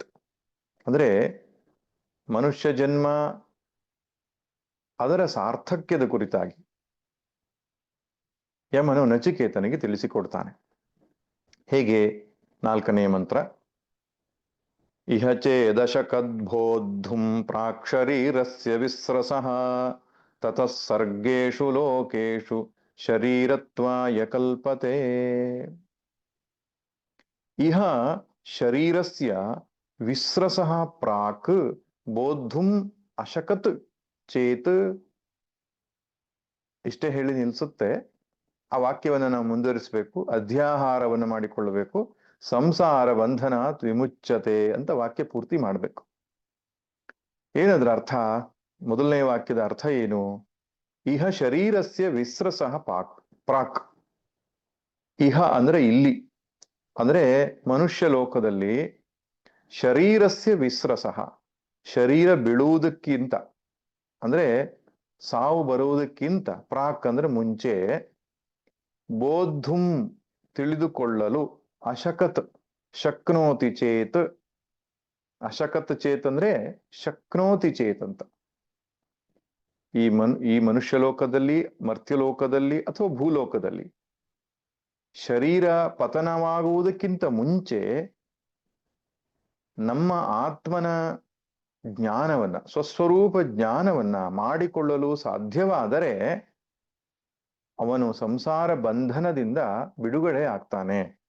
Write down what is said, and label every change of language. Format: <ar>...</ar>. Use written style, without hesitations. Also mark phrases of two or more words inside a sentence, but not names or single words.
<kn>ಅಂದ್ರೆ ಮನುಷ್ಯ ಜನ್ಮ ಅದರ ಸಾರ್ಥಕ್ಯದ ಕುರಿತಾಗಿ ಯಮನು ನಚಿಕೇತನಿಗೆ ತಿಳಿಸಿಕೊಡ್ತಾನೆ. ಹೇಗೆ? 4ನೇ ಮಂತ್ರ.</kn> <sa>ಇಹ ಚೇದಶಕದ್ಬೋದ್ಧುಂ ಪ್ರಾಕ್ಷರೀರಸ್ಯ ವಿಸ್ರಸಃ ತತಃ ಸರ್ಗೇಷು ಲೋಕೇಷು ಶರೀರತ್ವಾಯ ಕಲ್ಪತೆ. ಇಹ ಶರೀರಸ್ಯ ವಿಸ್ರಸಃ ಪ್ರಾಕ್ ಬೋದ್ಧುಂ ಅಶಕತ್ ಚೇತ್.</sa> <kn>ಇಷ್ಟೇ ಹೇಳಿ ನಿಲ್ಸುತ್ತೆ. ಆ ವಾಕ್ಯವನ್ನು ನಾವು ಮುಂದುವರಿಸಬೇಕು. ಅಧ್ಯಾಹಾರವನ್ನು ಮಾಡಿಕೊಳ್ಳಬೇಕು.</kn> <sa>ಸಂಸಾರ ಬಂಧನಾತ್ ವಿಮುಚ್ಯತೆ</sa> <kn>ಅಂತ ವಾಕ್ಯ ಪೂರ್ತಿ ಮಾಡಬೇಕು. ಏನದ್ರ ಅರ್ಥ? ಮೊದಲನೇ ವಾಕ್ಯದ ಅರ್ಥ ಏನು?</kn> <sa>ಇಹ ಶರೀರಸ್ಯ ವಿಸ್ರಸಃ ಪ್ರಾಕ್.</sa> <kn>ಇಹ ಅಂದ್ರೆ ಇಲ್ಲಿ, ಅಂದ್ರೆ ಮನುಷ್ಯ ಲೋಕದಲ್ಲಿ</kn> <sa>ಶರೀರಸ್ಯ ವಿಸ್ರಸಃ,</sa> <kn>ಶರೀರ ಬೀಳುವುದಕ್ಕಿಂತ, ಅಂದ್ರೆ ಸಾವು ಬರುವುದಕ್ಕಿಂತ, ಪ್ರಾಕ್ ಅಂದ್ರೆ ಮುಂಚೆ, ಬೋದ್ಧುಂ ತಿಳಿದುಕೊಳ್ಳಲು,</kn> <sa>ಅಶಕತ್ ಶಕ್ನೋತಿ ಚೇತ್. ಅಶಕತ್ ಚೇತ್ ಅಂದ್ರೆ ಶಕ್ನೋತಿ ಚೇತ್ ಅಂತ.</sa> <kn>ಈ ಮನುಷ್ಯ ಲೋಕದಲ್ಲಿ, ಮರ್ತ್ಯಲೋಕದಲ್ಲಿ ಅಥವಾ ಭೂಲೋಕದಲ್ಲಿ ಶರೀರ ಪತನವಾಗುವುದಕ್ಕಿಂತ ಮುಂಚೆ ನಮ್ಮ ಆತ್ಮನ ಜ್ಞಾನವನ್ನ, ಸ್ವಸ್ವರೂಪ ಜ್ಞಾನವನ್ನ ಮಾಡಿಕೊಳ್ಳಲು ಸಾಧ್ಯವಾದರೆ ಅವನು ಸಂಸಾರ ಬಂಧನದಿಂದ ಬಿಡುಗಡೆ ಆಗ್ತಾನೆ.</kn>